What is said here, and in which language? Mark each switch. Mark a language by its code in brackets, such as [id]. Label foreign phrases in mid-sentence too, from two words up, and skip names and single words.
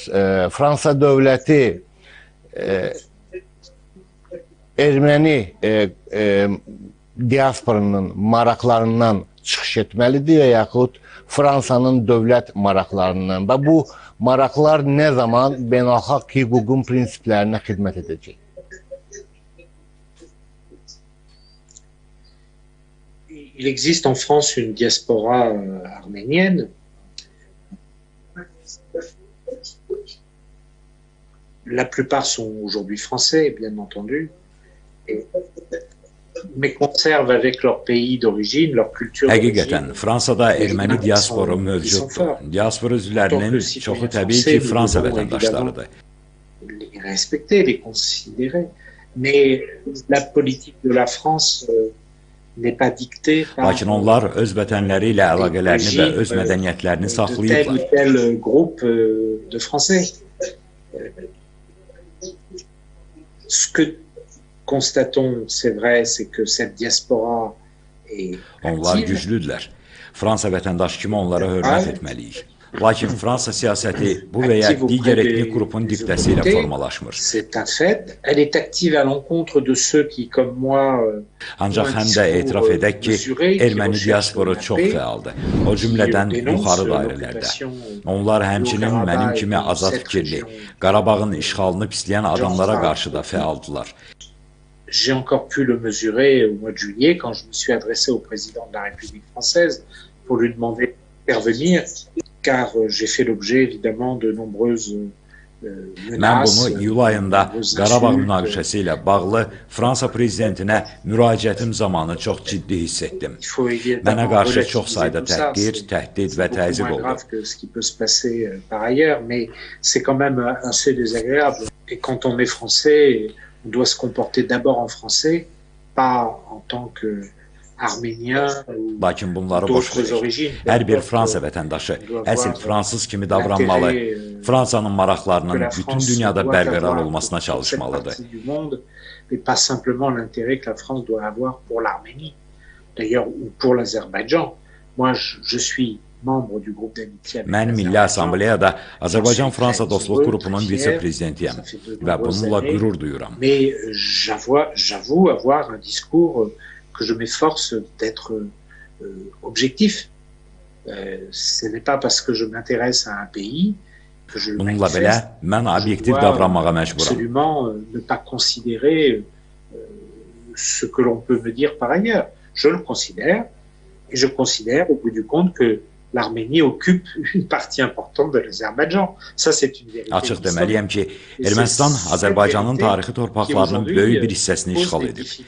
[az] Fransa dövləti erməni diasporunun maraqlarından çıxış etməlidir və yaxud Fransanın dövlət maraqlarından və bu maraqlar nə zaman beynəlxalq hüququn prinsiplərinə xidmət edəcək? [fr] Il existe en France une diaspora arménienne. La plupart sont aujourd'hui français, bien entendu, mais conservent avec leur pays d'origine, leur culture d'origine. [az] Həqiqətən, Fransada erməni diasporu mövcuddur. Diaspor üzvlərinin çoxu təbii ki, Fransa vətəndaşlarıdır. [fr] Les respecter, les considérer, mais la politique de la France n'est pas dictée par [az] Lakin onlar öz vətənləri ilə əlaqələrini və öz mədəniyyətlərini saxlayırlar. [fr] Tel groupe de Français. Ce que constatons, c'est vrai, c'est que cette diaspora est [az] Onlar güclüdürlər. Fransa vətəndaşı kimi onlara hörmət etməliyik. Lakin Fransa siyasəti bu və ya digər etnik qrupun diktəsi ilə formalaşmır. [fr] C'est un fait. Elle est active à l'encontre de ceux qui, comme moi, [az] Ancaq həm də etiraf edək ki, erməni diasporu çox fəaldır. O cümlədən yuxarı dairələrdə. Onlar həmçinin mənim kimi azad fikirli, Qarabağın işğalını pisləyən adamlara qarşı da fəaldılar. [fr] J'ai encore pu le mesurer au mois de juillet quand je me suis adressé au président de la République française pour lui demander d'intervenir, car j'ai fait l'objet évidemment de nombreuses [az] Mən bunu iyul ayında Qarabağ münaqişəsi ilə bağlı Fransa prezidentinə müraciətim zamanı çox ciddi hiss etdim. Mənə qarşı çox sayda təhqir, təhdid və təzyiq oldu. [fr] On doit se comporter d'abord en français, pas en tant qu'arménien ou d'autres origines. [az] Hər bir Fransa vətəndaşı əsl fransız kimi davranmalı, Fransanın maraqlarının bütün dünyada bərqərar olmasına çalışmalıdır. [fr] Et pas simplement l'intérêt que la France doit avoir pour l'Arménie, d'ailleurs, ou pour l'Azerbaïdjan. Moi, je suis membre du groupe d'amitié. [az] Mən Milli Assambleyada Azərbaycan-Fransa dostluq qrupunun vitse-prezidentiyəm və bununla qürur duyuram. [fr] Mais j'avoue avoir un discours que je m'efforce d'être objectif. Ce n'est pas parce que je m'intéresse à un pays que je le [az] Bununla belə, mən obyektiv davranmağa məcburam. [fr] Absolument ne pas considérer ce que l'on peut me dire par ailleurs. Je le considère, et je considère au bout du compte que l'Arménie occupe une partie importante de l'Azerbaïdjan. Ça, c'est une vérité. [az] Açıq deməliyəm ki, Ermənistan Azərbaycanın tarixi torpaqlarının böyük bir hissəsini işğal edib.